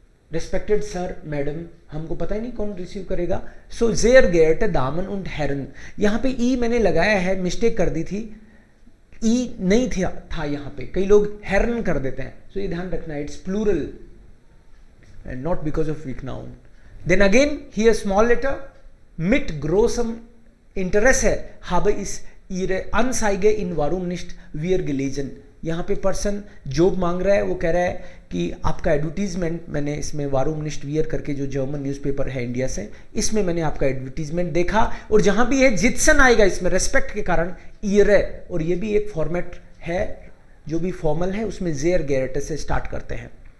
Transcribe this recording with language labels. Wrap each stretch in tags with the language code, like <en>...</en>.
<en>Respected sir, madam,</en> <hi>हमको पता ही नहीं कौन रिसीव करेगा। So</hi> <de>sehr geehrte Damen und Herren,</de> <hi>यहाँ पे ई मैंने लगाया है, मिस्टेक कर दी थी, ई नहीं था यहाँ पे, कई लोग हेरन कर देते हैं, so ये ध्यान रखना है,</hi> <en>it's plural and not because of weak noun. Then again here small letter,</en> <de>mit großem Interesse habe ich ihre Anzeige in Warum nicht wir gelesen।</de> <hi>यहाँ पे पर्सन जॉब मांग रहा है, वो कह रहा है कि आपका एडवर्टीजमेंट मैंने इसमें वारूम निस्ट वियर करके जो जर्मन न्यूज़पेपर है इंडिया से, इसमें मैंने आपका एडवर्टीजमेंट देखा, और जहाँ भी है जित्सन आएगा इसमें रेस्पेक्ट के कारण ईरे, और ये भी एक फॉर्मेट है जो भी फॉर्मल है उसमें जेर गेरटे से स्टार्ट करते हैं।</hi>